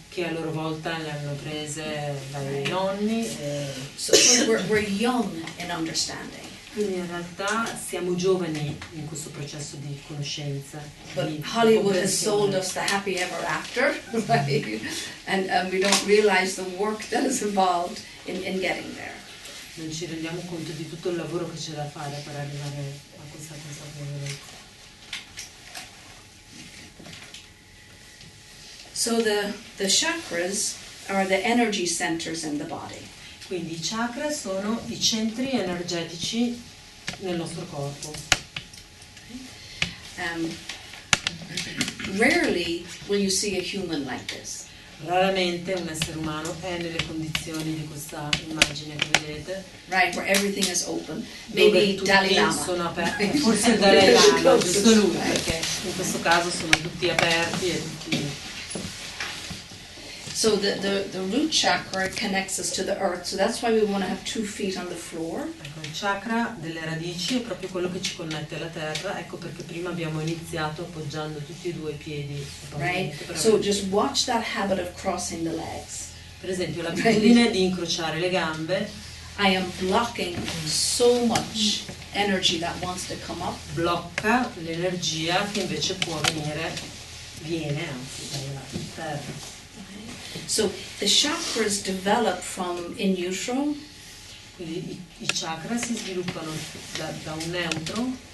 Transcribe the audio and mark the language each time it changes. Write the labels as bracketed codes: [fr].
[it] che a loro volta le hanno prese dai nonni. [en] so we're young in understanding. [it] Quindi in realtà siamo giovani in questo processo di conoscenza. [en] But [it] di [en] Hollywood has [it] comprensione. [en] sold us the happy ever after, right? And we don't realize the work that is involved in getting there. [it] Non ci rendiamo conto di tutto il lavoro che c'è da fare per arrivare a questa consapevolezza. [en] So the chakras are the energy centers in the body. [it] Quindi i chakra sono i centri energetici nel nostro corpo. [en] Rarely will you see a human like this. [it] Raramente un essere umano è nelle condizioni di questa immagine che vedete, [en] Right, where everything is open. [it] dove [en] Maybe [it] tutti [en] Dalai Lama. [it] sono aperti, forse il Dalai Lama, giusto lui, perché in questo caso sono tutti aperti e tutti. [en] So the root chakra connects us to the earth, so that's why we want to have 2 feet on the floor. [it] Ecco, il chakra delle radici è proprio quello che ci connette alla terra, ecco perché prima abbiamo iniziato appoggiando tutti e 2 i piedi sul [en] Right? [it] pavimento. [en] So just watch that habit of crossing the legs. [it] Per esempio l'abitudine di incrociare le gambe [en] I am blocking so much energy that wants to come up. [it] blocca l'energia che invece viene anzi dalla terra. [en] So the chakras develop from in utero, [it] Quindi i chakra si sviluppano da un neutro,